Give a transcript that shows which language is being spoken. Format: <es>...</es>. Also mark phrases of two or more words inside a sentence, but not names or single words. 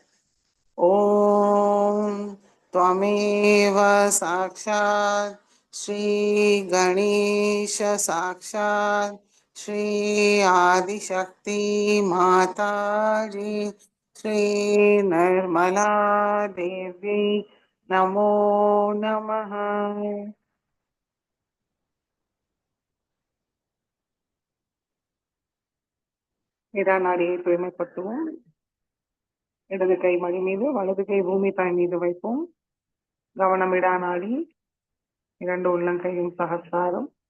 <sa>ॐ त्वमेव साक्षात् श्री गणेश साक्षात् श्री आदिशक्ति माताजी श्री निर्मला देवी नमो नमः।</sa> <ta>நிதானாடியை தூய்மைப்படுத்துவோம். இடது கை மடி மீது வலது கை பூமி தாய் மீது வைப்போம். கவனம் இடாநாடி, இரண்டு உள்ளங்கையும் சகசாரம்.</ta>